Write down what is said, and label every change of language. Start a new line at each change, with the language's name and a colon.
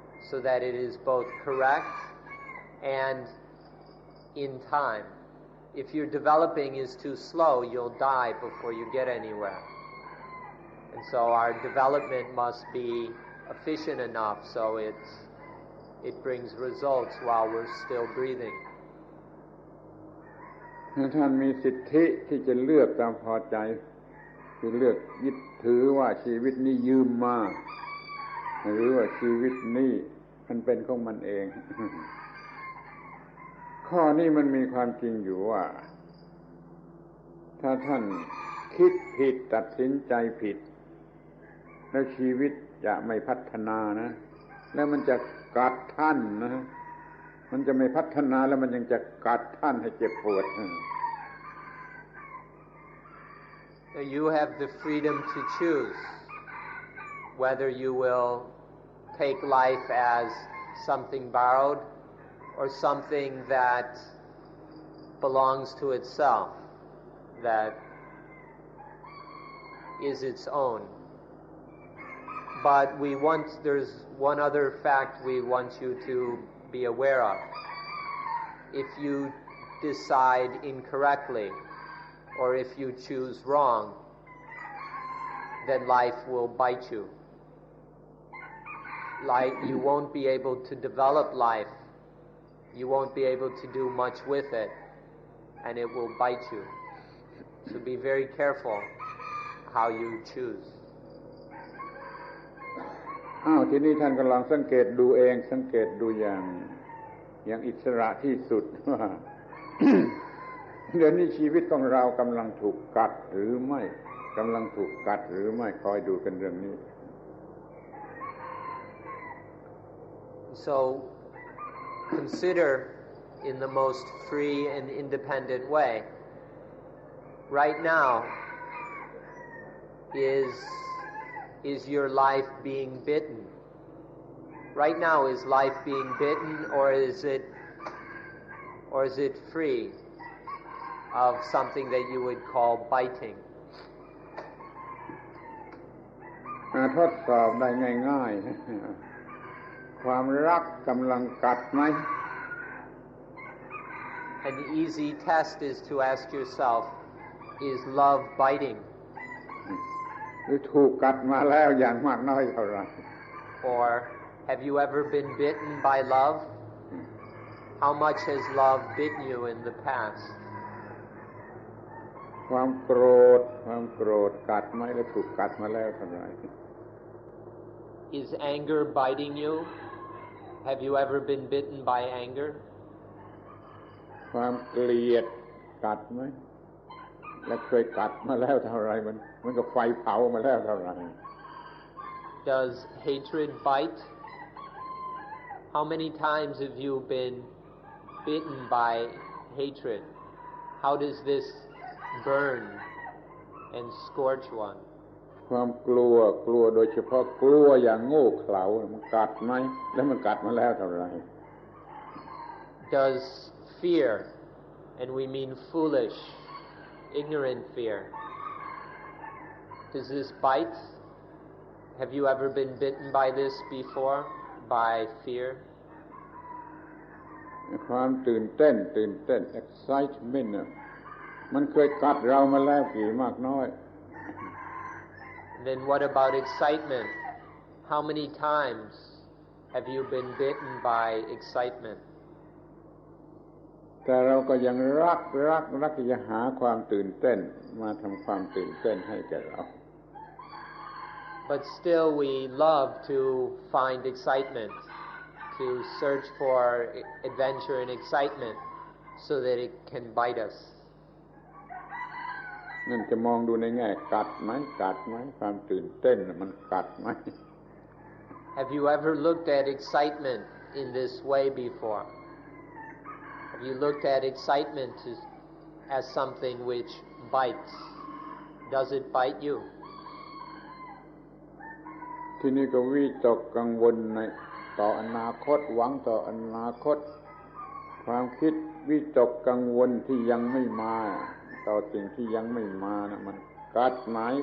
English: so that it is both correct and in time. If your developing is too slow, you'll die before you get anywhere. And so our development must be efficient enough so it brings results while we're still breathing.
Thai: ท่านมีสิทธิที่จะเลือกตามพอใจคือเลือกยึดถือว่าชีวิตนี้ยืมมาหรือว่าชีวิตนี้มันเป็นของมันเอง ข้อนี้มันมีความจริงอยู่ว่าถ้าท่านคิดผิดตัดสินใจผิดแล้วชีวิตจะไม่พัฒนานะแล้วมันจะกัดท่านนะมันจะไม่พัฒนาแล้วมันยังจะกัดท่านให้เจ็บปวด
English: You have the freedom to choose whether you will take life as something borrowed or something that belongs to itself, that is its own. But there's one other fact we want you to be aware of. If you decide incorrectly or if you choose wrong, then life will bite you. You won't be able to develop life. You won't be able to do much with it, and it will bite you. So be very careful how you choose.
Thai: ทีนี้ท่านกำลังสังเกตดูเองสังเกตดูอย่างอิสระที่สุดว่า เดี๋ยวนี้ชีวิตของเรากำลังถูกกัดหรือไม่กำลังถูกกัดหรือไม่คอยดูกันเรื่องนี้
English: So consider in the most free and independent way. Right now is your life being bitten? Right now is life being bitten or is it free of something that you would call biting?
Thai: ทดสอบได้ง่ายๆความรักกำลังกัดไหม
English: An easy test is to ask yourself, is love biting?
Thai: หรือถูกกัดมาแล้วอย่างมากน้อยเท่าไหร่
English: Or have you ever been bitten by love? How much has love bitten you in the past?
Thai: ความโกรธกัดไหมหรือถูกกัดมาแล้วเท่าไหร่
English: Is anger biting you? Have you ever been bitten by anger?
Thai: ความเกลียดกัดไหมและเคยกัดมาแล้วเท่าไหร่มันก็ไฟเผามาแล้วเท่าไหร่
English: Does hatred bite? How many times have you been bitten by hatred? How does this burn and scorch one?
Thai: ความกลัวโดยเฉพาะกลัวอย่างโง่เขลามันกัดไหมแล้วมันกัดมาแล้วเท่าไหร่
English: Does fear, and we mean foolish, ignorant fear, does this bite? Have you ever been bitten by this before, by fear?
Thai: ความตื่นเต้น excitement มันเคยกัดเรามาแล้วกี่มากน้อย
English: Then what about excitement? How many times have you been bitten by excitement?
Thai: แต่เราก็ยังรักที่จะหาความตื่นเต้นมาทำความตื่นเต้นให้แก่เรา
English: But still we love to find excitement, to search for adventure and excitement so that it can bite us.
Thai: นั่นจะมองดูในแง่กัดไหมความตื่นเต้นมันกัดไหม
English: Have you ever looked at excitement in this way before? Have you looked at excitement as something which bites? Does it bite you?
Thai: ที่นี่ก็วิตกกังวลต่ออนาคตหวังต่ออนาคตความคิดวิตกกังวลที่ยังไม่มาต่อสิ่งที่ยังไม่มานะมันกัดไหม